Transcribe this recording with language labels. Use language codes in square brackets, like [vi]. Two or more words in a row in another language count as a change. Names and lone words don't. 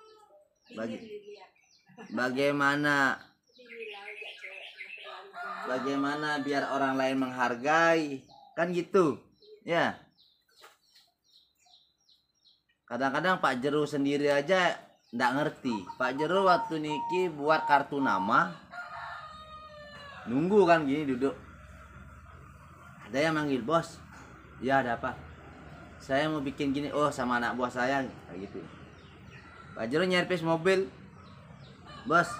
[id] Bagaimana biar orang lain menghargai? Kan gitu, ya. Kadang-kadang Pak Jero sendiri aja nggak ngerti. Pak Jero waktu niki buat kartu nama, nunggu kan gini duduk. Ada yang manggil, bos. Ya ada apa? Saya mau bikin gini. Oh sama anak buah saya, kayak gitu. Pak Jero nyervis mobil, bos.